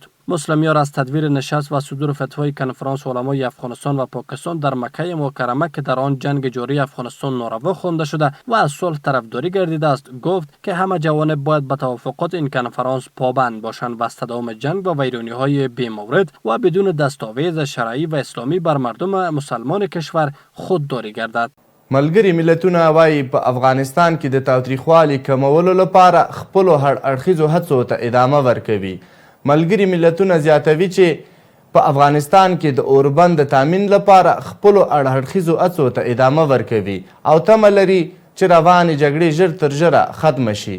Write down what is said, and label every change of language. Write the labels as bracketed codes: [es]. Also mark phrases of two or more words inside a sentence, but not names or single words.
[fa] مسلمیار از تدویر نشست و صدور فتوای کنفرانس علمای افغانستان و پاکستان در مکه مکرمه که در آن جنگ جاری افغانستان ناروا خوانده شده و از صلح طرفداری گردیده است گفت که همه جوانب باید به توافقات این کنفرانس پابند باشند و از تداوم جنگ و ویرانی‌های بی‌مورد و بدون دستاویز شرعی و اسلامی بر مردم مسلمان کشور خودداری گردد. [ps] ملګري ملتونه وایي په افغانستان کې د تاوتریخوالي کمولو لپاره خپلو هر اړخیزو هڅو ته ادامه ورکوي. ملګري ملتونه زیاتوي چې په افغانستان کې د اوربند د تامین لپاره خپلو اړخیزو هڅو ته ادامه ورکوي او تمه لري چې روانې جګړې ژر تر ژره ختمه شي.